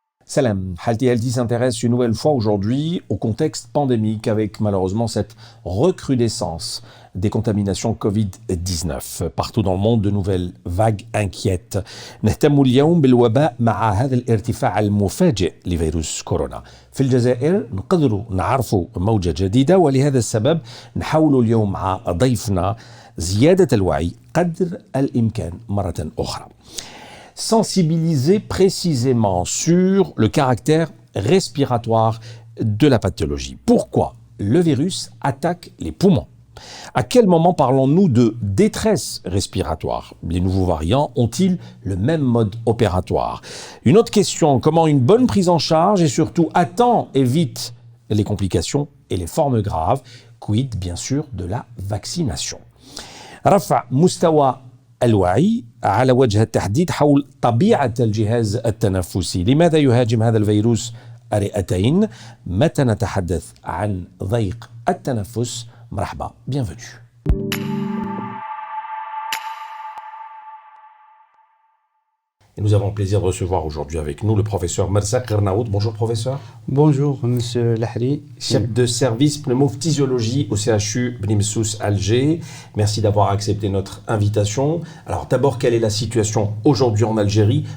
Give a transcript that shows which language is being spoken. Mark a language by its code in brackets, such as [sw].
[fr] Salam, Halti Halti s'intéresse une nouvelle fois aujourd'hui au contexte pandémique avec malheureusement cette recrudescence des contaminations Covid-19. Partout dans le monde, de nouvelles vagues inquiètent. [ar] نهتم اليوم بالوباء مع هذا الارتفاع المفاجئ لفيروس كورونا. في الجزائر نقدروا نعرفوا موجة جديدة ولهذا السبب نحاول اليوم مع ضيفنا زيادة الوعي قدر الإمكان مرة أخرى. [fr] Sensibiliser précisément sur le caractère respiratoire de la pathologie. Pourquoi le virus attaque les poumons? À quel moment parlons-nous de détresse respiratoire? Les nouveaux variants ont-ils le même mode opératoire? Une autre question, comment une bonne prise en charge et surtout à temps évite les complications et les formes graves? Quid bien sûr de la vaccination. [ar] رفع مستوى الوعي على وجه التحديد حول طبيعة الجهاز التنفسي. لماذا يهاجم هذا الفيروس الرئتين؟ متى نتحدث عن ضيق التنفس؟ مرحبا, [fr] bienvenue. Et nous avons le plaisir de recevoir aujourd'hui avec nous le professeur Merzak Gernaout. Bonjour professeur. Bonjour monsieur Lahri. Chef de service pneumophysiologie au CHU Bni Messous Alger. Merci d'avoir accepté notre invitation. Alors d'abord, quelle est la situation aujourd'hui en Algérie?